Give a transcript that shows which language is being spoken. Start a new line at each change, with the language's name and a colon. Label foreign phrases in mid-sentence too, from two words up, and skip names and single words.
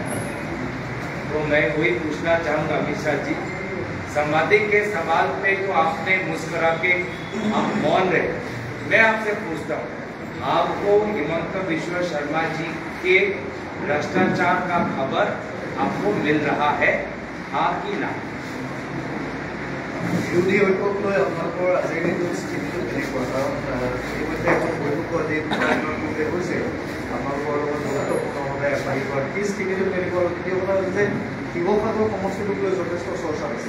Hindi: तो मैं वही पूछना चाहूँगा अमित शाह जी, संवादी के सवाल पे तो आपने मुस्कुरा के आप मौन रहे। मैं आपसे पूछता हूँ, आपको हिमंत बिश्व शर्मा जी के भ्रष्टाचार का खबर आपको मिल रहा है, हाँ कि ना?
Assamese: বিৰোধী ঐক্যক লৈ আপোনালোকৰ আজিৰ দিনটোৰ স্থিতিটো কেনেকুৱা? কাৰণ ইতিমধ্যে এখন বৈঠকো আজি পূৰ্বে হৈছে আপোনালোকৰ লগত গুৰুত্বপূৰ্ণভাৱে এফাই কৰা সেই স্থিতিটো কেনেকুৱা? দ্বিতীয় কথা হৈছে যে শিৱসাগৰ সমষ্টিটোক লৈ যথেষ্ট চৰ্চা হৈছে।